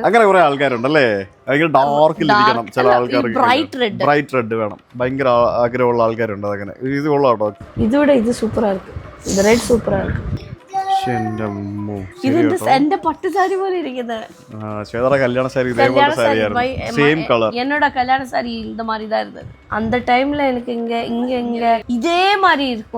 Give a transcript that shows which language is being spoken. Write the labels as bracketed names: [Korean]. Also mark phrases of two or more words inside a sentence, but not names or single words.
[Malayalam] അങ്ങനെ കുറെ ആൾക്കാരുണ്ടല്ലേ, ഭയങ്കര ഡാർക്കിൽ ഇരിക്കണം. ചില ആൾക്കാർക്ക് ബ്രൈറ്റ് റെഡ് വേണം, ഭയങ്കര ആഗ്രഹമുള്ള ആൾക്കാരുണ്ട്. അങ്ങനെ ഇത് കൊള്ളാം കേട്ടോ. ഇത് സൂപ്പറായിരിക്കും. ഇത് റെഡ് സൂപ്പറായിരിക്കും. എന്റെ പട്ടുസാരി പോലെ ഇരിക്കുന്നത്. കല്യാണ സാരി ഇതേപോലെ സാരിയായിരുന്നു, [English] same colour. [Tamil] என்னோட கல்யாண சாரி இந்த மாதிரி தான் இருந்தது. அந்த டைம்ல எனக்கு இங்க இதே மாதிரி இருக்கும்.